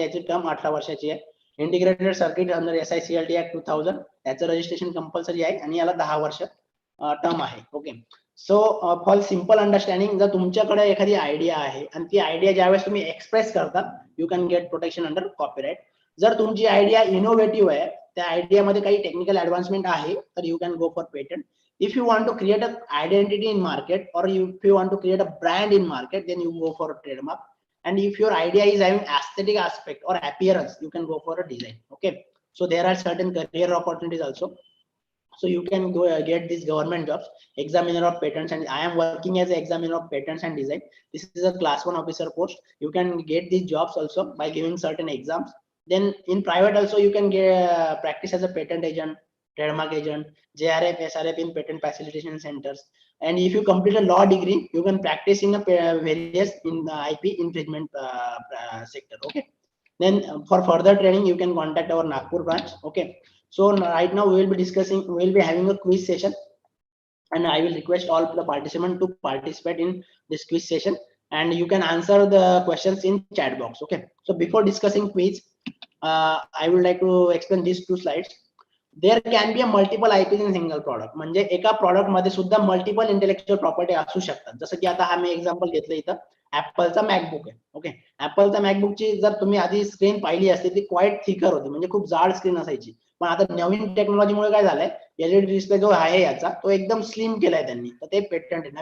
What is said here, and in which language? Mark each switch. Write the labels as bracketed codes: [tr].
[mr] याची टर्म 18 वर्षाची आहे. Integrated circuit under SICLT act 2000, याचं रजिस्ट्रेशन कंपल्सरी आहे आणि याला 10 वर्ष टर्म आहे. Okay, so for simple understanding, जर तुमच्याकडे एखादी आयडिया आहे आणि ती आयडिया ज्यावेळेस तुम्ही एक्सप्रेस करता, [en] You can get protection under copyright. [mr] जर तुमची आयडिया इनोव्हेटिव्ह आहे, त्या आयडियामध्ये काही टेक्निकल ऍडव्हान्समेंट आहे, तर [en] You can go for patent. If you want to create an identity in market, or if you want to create a brand in market, then you go for a trademark. And if your idea is having aesthetic aspect or appearance, you can go for a design. Okay, so there are certain career opportunities also. So you can go get these government jobs, examiner of patents, and I am working as an examiner of patents and design. This is a class 1 officer post. You can get these jobs also by giving certain exams. Then in private also you can get practice as a patent agent, trademark agent, JRF, SRF in patent facilitation centers. And if you complete a law degree, you can practice in a various in IP infringement sector. Okay, then for further training you can contact our Nagpur branch. Okay, so right now we will be having a quiz session, and I will request all the participants to participate in this quiz session, and you can answer the questions in chat box. Okay, so before discussing quiz, I would like to explain these 2 slides. There can be a multiple IP in single product. [mr] म्हणजे एका product मध्ये सुद्धा multiple intellectual property असू शकतात. जसं की आता हा मी एक्झाम्पल घेतलं इथं, ऍपलचा मॅकबुक आहे. ओके, ऍपलचा मॅकबुकची जर तुम्ही आधी स्क्रीन पाहिली असते, ती [en] quite thicker [mr] होती, म्हणजे खूप जाड स्क्रीन असायची. पण आता नवीन टेक्नॉलॉजीमुळे काय झालंय, LED डिस्प्ले जो आहे याचा, तो एकदम स्लिम केलाय त्यांनी, तर ते पेटंट आहे.